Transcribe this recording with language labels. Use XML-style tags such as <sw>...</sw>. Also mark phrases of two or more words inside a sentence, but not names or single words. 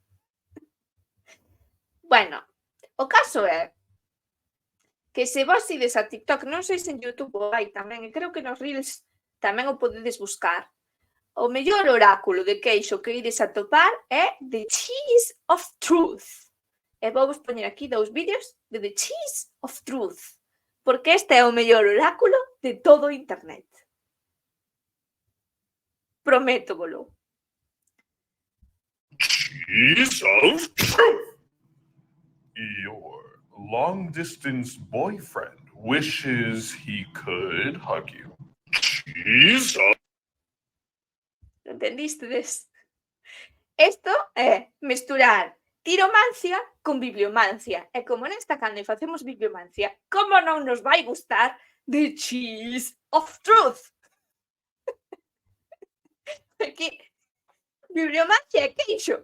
<gl>Bueno, o caso é que se vos ides a TikTok, non sei se en YouTube o hai tamén, e creo que nos Reels tamén o podedes buscar, o mellor oráculo de queixo que ides a topar é The Cheese of Truth. E vou vos poñer aquí 2 vídeos de The Cheese of Truth, porque este é o mellor oráculo de todo o internet. Prométovolo. Cheese of Truth.</gl> <en>Your long-distance boyfriend wishes he could hug you. Cheese of...</en> <gl>Entendistedes? Isto é mesturar tiromancia con bibliomancia. E como nesta canle facemos bibliomancia, como non nos vai gustar The Cheese of Truth? Porque bibliomancia é queixo.</gl>